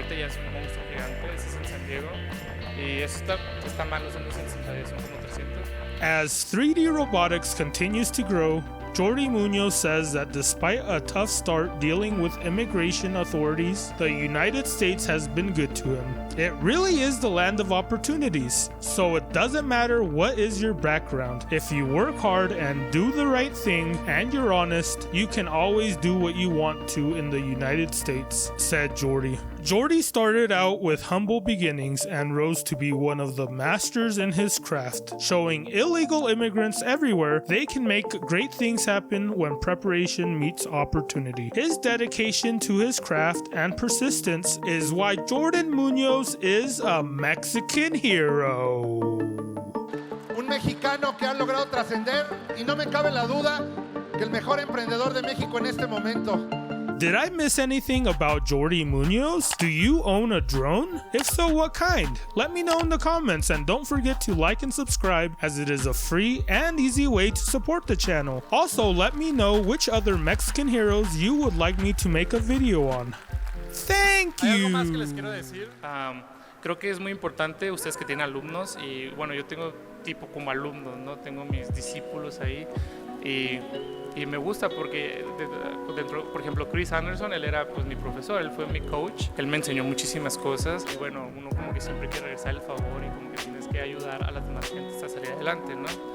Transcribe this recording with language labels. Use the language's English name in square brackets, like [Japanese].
[Spanish] Ahorita ya es un monstruo gigante, ese es en San Diego, y eso está mal, no son los Ensenada, son como 300. [English] As 3D Robotics continues to grow, Jordi Munoz says that despite a tough start dealing with immigration authorities, the United States has been good to him. It really is the land of opportunities, so it doesn't matter what is your background. If you work hard and do the right thing and you're honest, you can always do what you want to in the United States, said Jordi. Jordi started out with humble beginnings and rose to be one of the masters in his craft, showing illegal immigrants everywhere they can make great things happen when preparation meets opportunity. His dedication to his craft and persistence is why Jordi Munoz is a Mexican hero. [Spanish] Un mexicano que ha logrado trascender y no me cabe la duda que el mejor emprendedor de México en este momento. [English] Did I miss anything about Jordi Munoz? Do you own a drone? If so, what kind? Let me know in the comments, and don't forget to like and subscribe, as it is a free and easy way to support the channel. Also, let me know which other Mexican heroes you would like me to make a video on. Thank you! [Spanish] Hay algo más que les quiero decir. Creo que es muy importante, ustedes que tienen alumnos, y bueno, yo tengo tipo como alumnos, ¿no? Tengo mis discípulos ahí. Y me gusta porque dentro, por ejemplo, Chris Anderson, él era pues mi profesor, él fue mi coach, él me enseñó muchísimas cosas y bueno, uno como que siempre quiere regresar el favor y como que tienes que ayudar a las demás gentes a salir adelante, ¿no?